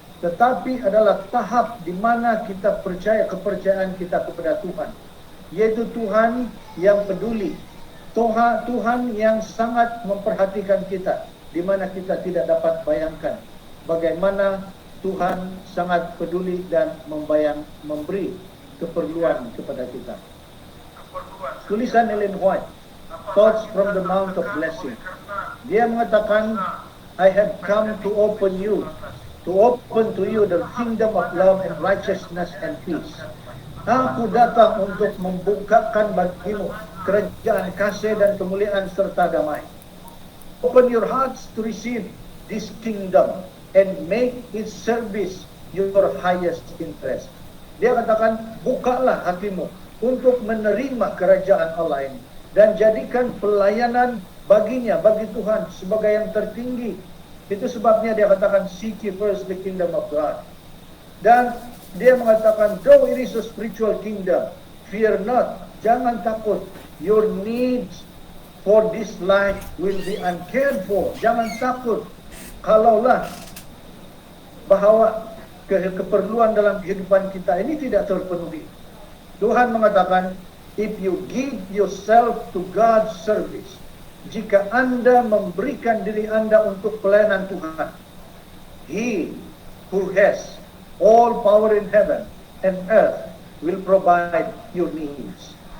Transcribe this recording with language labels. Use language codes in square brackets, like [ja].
[id] Tetapi adalah tahap di mana kita percaya, kepercayaan kita kepada Tuhan, yaitu Tuhan yang peduli, Tuhan yang sangat memperhatikan kita, di mana kita tidak dapat bayangkan bagaimana Tuhan sangat peduli dan memberi keperluan kepada kita. Tulisan Ellen White, Thoughts from the Mount of Blessing. Dia mengatakan, [en] I have come to open to you the kingdom of love and righteousness and peace. [id] Aku datang untuk membukakan bagimu kerajaan kasih dan kemuliaan serta damai. [en] Open your hearts to receive this kingdom and make its service your highest interest. [id] Dia katakan, bukalah hatimu untuk menerima kerajaan Allah ini dan jadikan pelayanan baginya, bagi Tuhan sebagai yang tertinggi. Itu sebabnya dia katakan, [en] seek ye first the kingdom of God. [id] Dan dia mengatakan, [en] though it is a spiritual kingdom, fear not, [id] jangan takut. [en] your needs for this life will be uncared for. [id] Jangan takut kalaulah bahwa keperluan dalam kehidupan kita ini tidak terpenuhi. Tuhan mengatakan, [en] if you give yourself to God's service, [id] jika Anda memberikan diri Anda untuk pelayanan Tuhan, [en] He who has all power in heaven and earth will provide your needs.